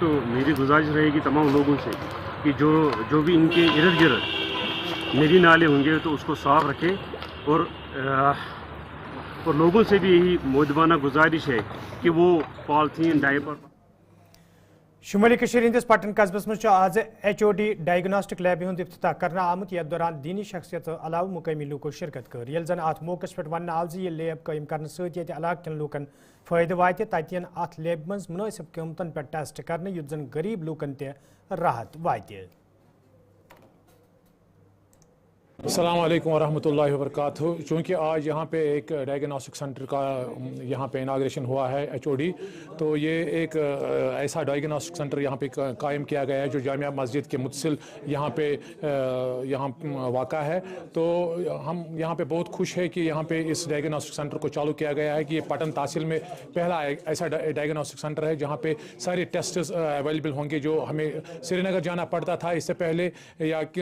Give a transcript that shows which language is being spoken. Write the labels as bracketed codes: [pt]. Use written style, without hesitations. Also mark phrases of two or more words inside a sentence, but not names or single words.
[ur] تو میری گزارش رہے گی تمام لوگوں سے کہ جو بھی ان کے ارد گرد ندی نالے ہوں گے تو اس کو صاف رکھیں، اور لوگوں سے بھی یہی مؤدبانہ گزارش ہے کہ وہ [en] polythene diaper. [ks] शुमाली हंदिस पटन कस्बस मज आज HOD [en] diagnostic lab [ks] हुंद इफ्तिताह करना आमुत, यथ दौरान दीनी शख्सियत अलाव मुकामी लूको शिरकत कर। यल जन अत मौके पे वन आव यह लैब कायम करने सत इलाक कन लूकन फायदे वात तन अत लैब मज मुनासिब कीमतन पे टेस्ट करने युथ जन गरीब लूकन ते राहत वात। [ar] السلام عليكم ورحمة الله وبركاته. [ur] چونکہ آج یہاں پہ ایک [en] diagnostic center [ur] کا یہاں پہ انوگریشن ہوا ہے HOD، تو یہ ایک ایسا [en] diagnostic center [ur] یہاں پہ قائم کیا گیا ہے جو جامع مسجد کے متصل یہاں پہ واقع ہے. تو ہم یہاں پہ بہت خوش ہیں کہ یہاں پہ اس [en] diagnostic center [ur] کو چالو کیا گیا ہے کہ یہ پٹن تحصیل میں پہلا ایسا [en] diagnostic center [ur] ہے جہاں پہ سارے [en] test available [ur] ہوں گے، جو ہمیں سری نگر جانا پڑتا تھا اس سے پہلے، یا